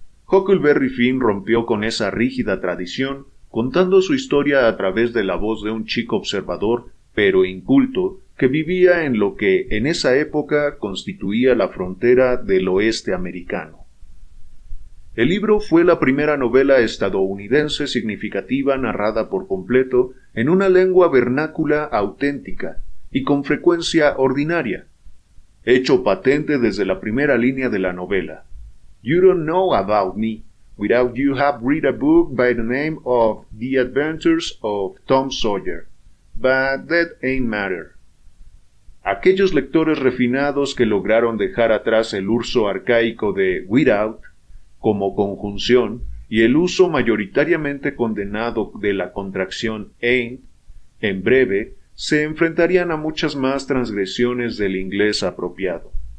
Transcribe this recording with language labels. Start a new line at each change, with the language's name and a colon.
Spanish: Huckleberry Finn rompió con esa rígida tradición, contando su historia a través de la voz de un chico observador, pero inculto, que vivía en lo que en esa época constituía la frontera del oeste americano. El libro fue la primera novela estadounidense significativa narrada por completo en una lengua vernácula auténtica, y con frecuencia ordinaria, hecho patente desde la primera línea de la novela.
English: You don't know about me without you have read a book by the name of The Adventures of Tom Sawyer, but that ain't matter.
Spanish: Aquellos lectores refinados que lograron dejar atrás el uso arcaico de without como conjunción y el uso mayoritariamente condenado de la contracción ain't, en breve, se enfrentarían a muchas más transgresiones del inglés apropiado.